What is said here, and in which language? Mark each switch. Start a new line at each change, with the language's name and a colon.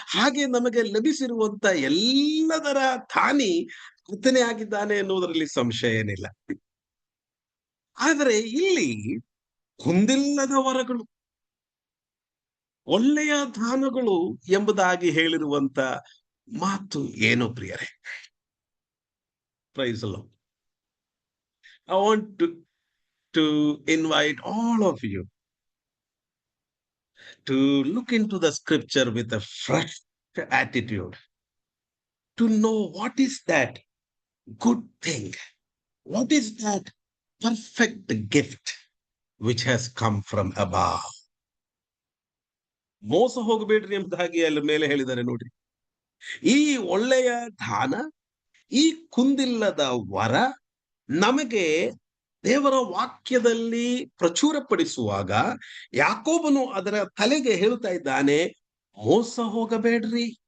Kannada: ಹಾಗೆ ನಮಗೆ ಲಭಿಸಿರುವಂತ ಎಲ್ಲದರ ತಾನಿ ಕರ್ತನೇ ಆಗಿದ್ದಾನೆ ಎನ್ನುವುದರಲ್ಲಿ ಸಂಶಯ ಏನಿಲ್ಲ. ಆದರೆ ಇಲ್ಲಿ ಕುಂದಿಲ್ಲದ ವರಗಳು, ಒಳ್ಳೆಯ ದಾನಗಳು ಎಂಬುದಾಗಿ ಹೇಳಿರುವಂತ ಮಾತು ಏನು ಪ್ರಿಯರೇ?
English: Praise the lord. I want to invite all of you to look into the scripture with a fresh attitude, to know what is that good thing, what is that perfect gift which has come from above.
Kannada: ಮೋಸ ಹೋಗಬೇಡ್ರಿ ಎಂಬುದಾಗಿ ಅಲ್ಲಿ ಮೇಲೆ ಹೇಳಿದ್ದಾರೆ ನೋಡ್ರಿ. ಈ ಒಳ್ಳೆಯ ದಾನ, ಈ ಕುಂದಿಲ್ಲದ ವರ ನಮಗೆ ದೇವರ ವಾಕ್ಯದಲ್ಲಿ ಪ್ರಚುರಪಡಿಸುವಾಗ ಯಾಕೋಬನು ಅದರ ತಲೆಗೆ ಹೇಳುತ್ತಾ ಇದ್ದಾನೆ, ಮೋಸ ಹೋಗಬೇಡ್ರಿ.